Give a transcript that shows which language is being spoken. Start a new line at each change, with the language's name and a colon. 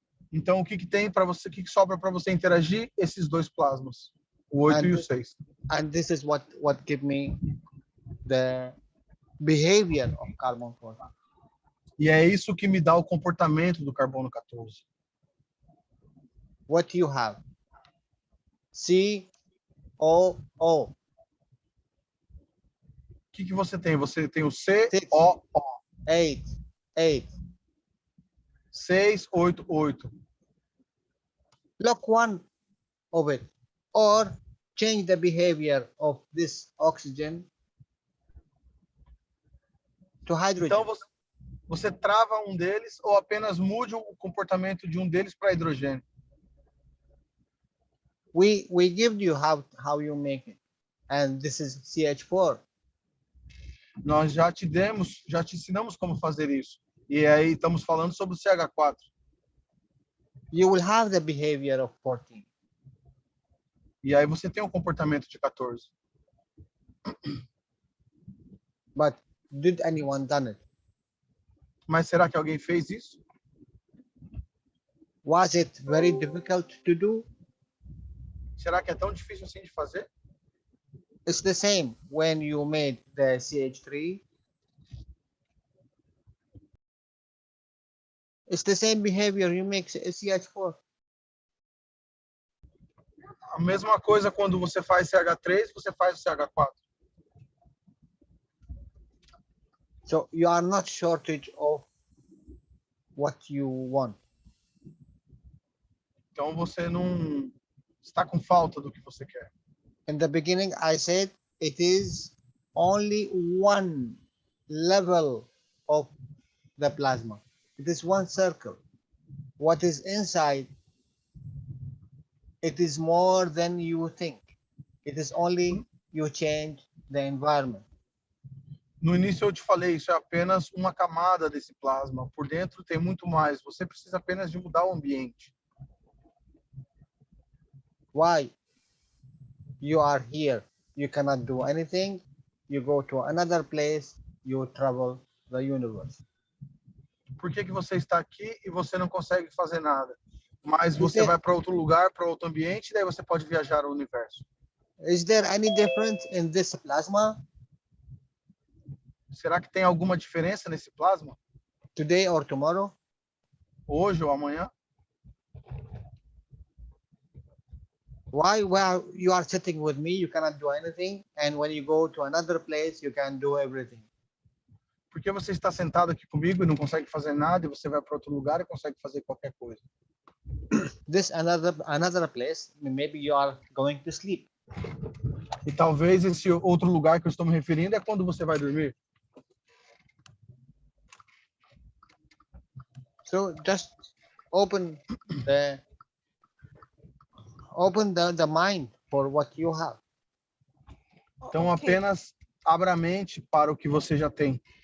Portuguese: Então, o que tem para você, o que sobra para você interagir? Esses dois plasmas, o 8 e o 6.
English: And this is what give me the behavior of carbon 14.
Portuguese: E é isso que me dá o comportamento do carbono 14.
English: What you have? COO.
Portuguese: O que você tem? Você tem o
English: Six.
Portuguese: COO.
English: 8.
Portuguese: 6, 8, 8.
English: Lock one of it, or change the behavior of this oxygen to hydrogen.
Portuguese: Então, você trava um deles ou apenas mude o comportamento de um deles para hidrogênio.
English: We give you how you make it, and this is CH4.
Portuguese: Nós já te ensinamos como fazer isso. E aí estamos falando sobre o CH4.
English: You will have the behavior of 14.
Portuguese: E aí você tem um comportamento de 14.
English: But did anyone done it?
Portuguese: Mas será que alguém fez isso?
English: Was it very difficult to do?
Portuguese: Será que é tão difícil assim de fazer?
English: It's the same when you made the CH3. It's the same behavior you make CH4.
Portuguese: A mesma coisa quando você faz CH3, você faz o CH4.
English: So you are not shortage of what you want.
Portuguese: Então você não está com falta do que você quer.
English: In the beginning, I said it is only one level of the plasma. It is one circle. What is inside, it is more than you think. It is only you change the environment.
Portuguese: No início eu te falei, isso é apenas uma camada desse plasma. Por dentro tem muito mais. Você precisa apenas de mudar o ambiente.
English: Why? You are here. You cannot do anything. You go to another place. You travel the universe.
Portuguese: Por que você está aqui e você não consegue fazer nada? Mas você vai para outro lugar, para outro ambiente, e daí você pode viajar ao universo.
English: Is there any difference in this plasma?
Portuguese: Será que tem alguma diferença nesse plasma?
English: Today or tomorrow?
Portuguese: Hoje ou amanhã?
English: Why? Well, you are sitting with me, you cannot do anything, and when you go to another place, you can do everything.
Portuguese: Por que você está sentado aqui comigo e não consegue fazer nada, e você vai para outro lugar e consegue fazer qualquer coisa?
English: This another place, maybe you are going to sleep.
Portuguese: E talvez esse outro lugar que eu estou me referindo é quando você vai dormir.
English: So just open the mind for what you have.
Portuguese: Então apenas abra a mente para o que você já tem.